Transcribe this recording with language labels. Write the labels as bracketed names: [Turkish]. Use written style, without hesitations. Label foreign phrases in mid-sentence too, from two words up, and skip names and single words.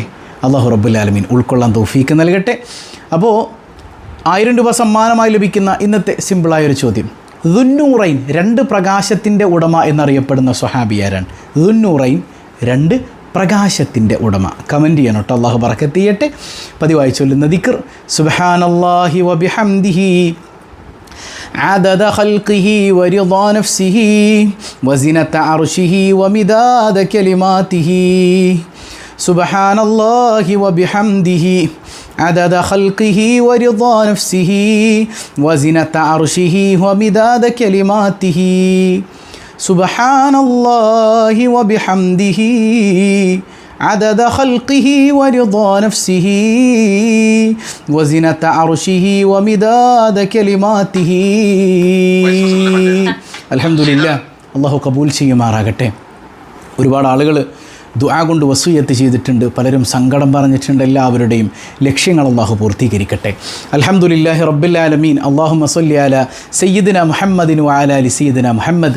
[Arabic] الله رب العالمين [Malayalam] ഉൾക്കൊള്ളാൻ തൗഫീക്ക് നൽകട്ടെ. അപ്പോൾ 1000 രൂപ സമ്മാനമായി ലഭിക്കുന്ന ഇന്നത്തെ സിമ്പിളായൊരു ചോദ്യം. ദുന്നൂറൈൻ, 2 പ്രകാശത്തിൻ്റെ ഉടമ എന്നറിയപ്പെടുന്ന സ്വഹാബിയാരാണ്? ദുന്നൂറൈൻ, 2 പ്രകാശത്തിൻ്റെ ഉടമ. കമൻറ്റ് ചെയ്യണം കേട്ടോ. അള്ളാഹു ബറക്കത്ത് ചെയ്യട്ടെ. പതിവായി ചൊല്ലുന്ന ദിക്ർ [Arabic] سبحان الله وبحمده عدد خلقه ورضا نفسه وزنة عرشه ومداد كلماته سبحان الله وبحمده عدد خلقه ورضا نفسه وزنة عرشه ومداد كلماته سبحان الله وبحمده عدد خلقه ورضا نفسه وزنة عرشه ومداد كلماته. [Malayalam] അൽഹംദുലില്ലാ. അള്ളാഹു കബൂൽ ചെയ്യുമാറാകട്ടെ. ഒരുപാട് ആളുകൾ ദുആ കൊണ്ട് വസിയ്യത്ത് ചെയ്തിട്ടുണ്ട്. പലരും സങ്കടം പറഞ്ഞിട്ടുണ്ട്. എല്ലാവരുടെയും ലക്ഷ്യങ്ങൾ അള്ളാഹു പൂർത്തീകരിക്കട്ടെ. [Arabic] الحمد لله رب العالمين. اللهم صل على سيدنا محمد وعلى آل سيدنا محمد.